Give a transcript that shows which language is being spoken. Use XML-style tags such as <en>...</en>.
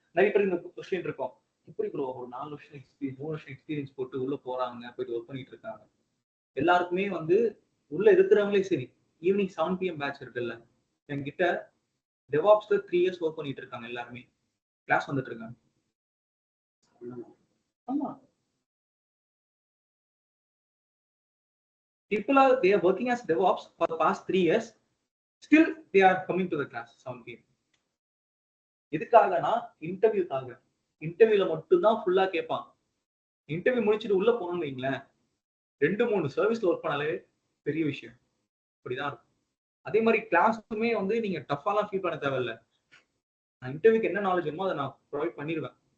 <ta>நிறைய பேர் இந்த கொஸ்டின் இருக்கும், இப்படி ப்ரோ ஒரு 4 வருஷம் எக்ஸ்பீரியன்ஸ் 3 வருஷம் எக்ஸ்பீரியன்ஸ் போட்டு உள்ள போறாங்க, போயிட்டு ஒர்க் பண்ணிட்டு இருக்காங்க. எல்லாருக்குமே வந்து உள்ள இருக்கிறவங்களே சரி, ஈவினிங் 7 PM பேட்ச் இருக்குல்ல, என்கிட்ட டெவாப்ஸ்ல 3 இயர்ஸ் ஒர்க் பண்ணிட்டு இருக்காங்க. எல்லாருமே கிளாஸ் வந்துட்டு இருக்காங்க.</ta> <en>ஆமா, people are they are working as DevOps for the past 3 years. Still they are coming to the class 7 PM.</en> <ta>எதுக்காகனா இன்டர்வியூக்காக. இன்டர்வியூல மட்டும் தான் ஃபுல்லா கேட்பான். இன்டர்வியூ முடிச்சுட்டு உள்ள போகணும்னு வைங்களேன், 2-3 சர்வீஸ்ல ஒர்க் பண்ணாலே பெரிய விஷயம். இப்படிதான் இருக்கும். அதே மாதிரி கிளாஸுமே வந்து நீங்க டஃபாலாம் ஃபீல் பண்ண தேவையில்ல. நான் இன்டர்வியூக்கு என்ன நாலேஜ் வேணுமோ அதை நான் ப்ரொவைட் பண்ணிடுவேன்.</ta>